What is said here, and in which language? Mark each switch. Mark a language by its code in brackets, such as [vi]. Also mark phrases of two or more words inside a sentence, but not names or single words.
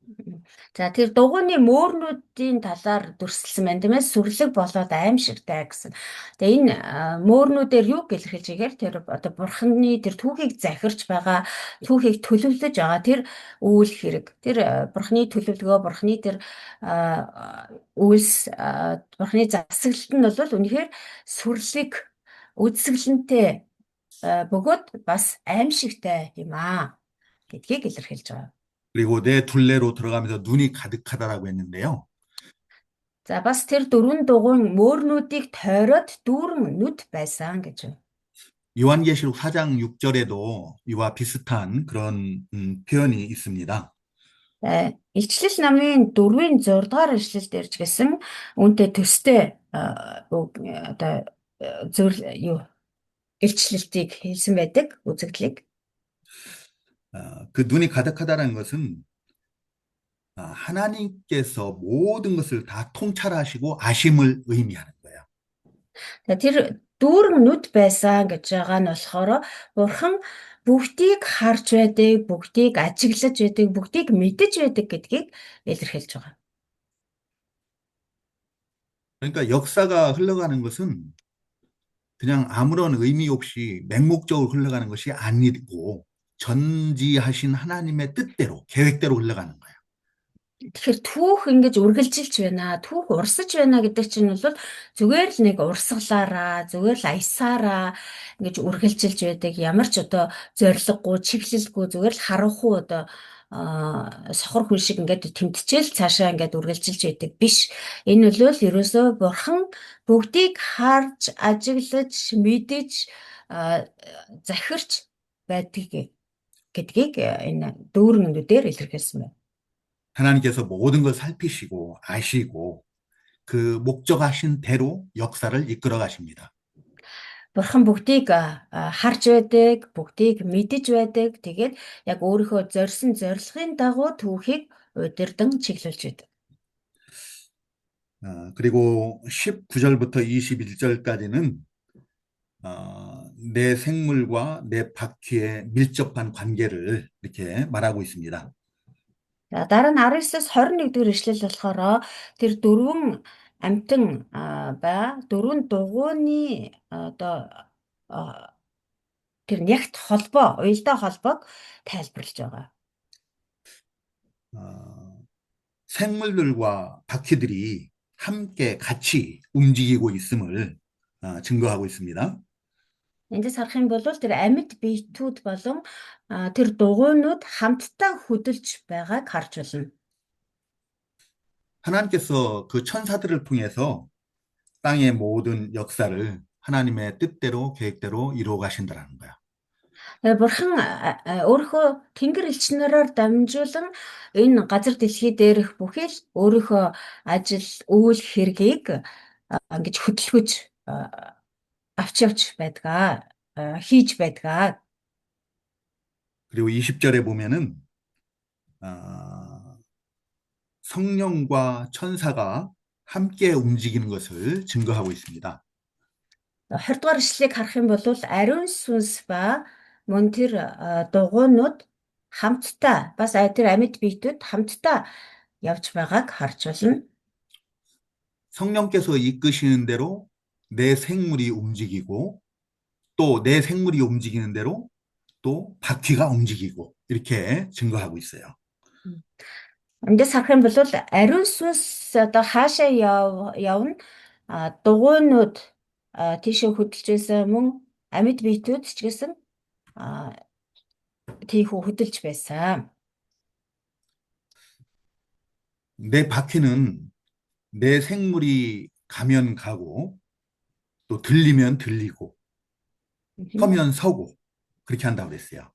[mn] За тэр дугуйны мөөрнүүдийн талаар дүрсэлсэн байна тийм ээ, сүрлэг болоод аимшигтай гэсэн. Тэгээ энэ мөөрнүүдээр юу илэрхийлж игээр тэр одоо бурхны тэр түүхийг захирч байгаа, түүхийг төлөвлөж байгаа тэр үйл хэрэг, тэр бурхны төлөвлөгөө, бурхны тэр үйлс, бурхны засаглалт нь бол үнэхээр сүрлэг, үдсгэлэнтэй бөгөөд бас аимшигтай юм аа гэдгийг илэрхийлж байгаа. [ko] 그리고 내 둘레로 들어가면서 눈이 가득하다라고 했는데요. [mn] За бас тэр дөрвөн дугуйн мөөрнүүдийг тойроод дүүрэн нүд байсан гэж байна. [ko] 요한계시록 4장 6절에도 이와 비슷한 그런 표현이 있습니다. [mn] Илчлэл намын 4-ийн 6 дугаар ишлэл дээр ч гэсэн үүнтэй төстэй одоо зөв юу илчлэлтийг хэлсэн байдаг үзэгдлийг. [ko] 그 눈이 가득하다는 것은 하나님께서 모든 것을 다 통찰하시고 아심을 의미하는 거예요. [mn] Тэр дүүрэн нүд байсан гэж байгаа нь болохоор бурхан бүгдийг харж байдаг, бүгдийг ажиглаж байдаг, бүгдийг мэдэж байдаг гэдгийг илэрхийлж байгаа. [ko] 그러니까 역사가 흘러가는 것은 그냥 아무런 의미 없이 맹목적으로 흘러가는 것이 아니고 전지하신 하나님의 뜻대로, 계획대로 흘러가는 거예요. [mn] Тэгэхээр түүх ингэж үргэлжилж байна. Түүх урсаж байна гэдэг чинь бол зүгээр л нэг урсгалаараа, зүгээр л аясаараа ингэж үргэлжилж байдаг. Ямар ч одоо зориггүй, чиглэлгүй зүгээр л харанхуй одоо сохор хүн шиг ингээд тэмтчихэл цаашаа ингээд үргэлжилж байдаг биш. Энэ бол ерөөсөө бурхан бүгдийг харж, ажиглаж, мэдэж, захирч байдаг гэдгийг энэ дүүрэн нүдээр илэрхийлсэн байна. [ko] 하나님께서 모든 걸 살피시고 아시고 그 목적하신 대로 역사를 이끌어 가십니다. [mn] Бурхан бүгдийг харж байдаг, бүгдийг мэдэж байдаг. Тэгээд яг өөрийнхөө зорьсон зорилгын дагуу түүхийг удирдан чиглүүлж байдаг. [ko] 그리고 19절부터 21절까지는 내 생물과 내 바퀴의 밀접한 관계를 이렇게 말하고 있습니다. [mn] Дараа нь 19-с 21-р ишлэл болохоор тэр дөрвөн амтан дөрвөн дугуйны одоо тэр нягт холбоо, уялдаа холбоог тайлбарлаж байгаа. [ko] 생물들과 바퀴들이 함께 같이 움직이고 있음을 증거하고 있습니다. [mn] Эндээс харах юм бол тэр амьд биетүүд болон тэр дугуйнууд хамтдаа хөдөлж байгааг харж байна. [ko] 하나님께서 그 천사들을 통해서 땅의 모든 역사를 하나님의 뜻대로 계획대로 이루어 가신다는 거야. [mn] Бурхан өөрийнхөө тэнгэр элчнэрээр дамжуулан энэ газар дэлхий дээрх бүхий л өөрийнхөө ажил, үйл хэргийг ингэж хөдөлгөж авч явж байдгаа, хийж байдгаа. [ko] 그리고 20절에 보면은 성령과 천사가 함께 움직이는 것을 증거하고 있습니다. [mn] 20-р ишлэгийг харах юм бол ариун сүнс ба мөн тэр дугуйнууд хамтдаа бас тэр амьд биетүүд хамтдаа явж байгааг харж байна. [ko] 성령께서 이끄시는 대로 내 생물이 움직이고 또 내 생물이 움직이는 대로 또 바퀴가 움직이고 이렇게 증거하고 있어요. [mn] Эндээс харах юм бол ариун сүнс одоо хаашаа явна, дугуйнууд тийшээ хөдөлж байсан, мөн амьд биетүүд ч гэсэн тийхүү хөдөлж байсан. [ko] 내 바퀴는 내 생물이 가면 가고 또 들리면 들리고 서면 서고 그렇게 한다고 그랬어요.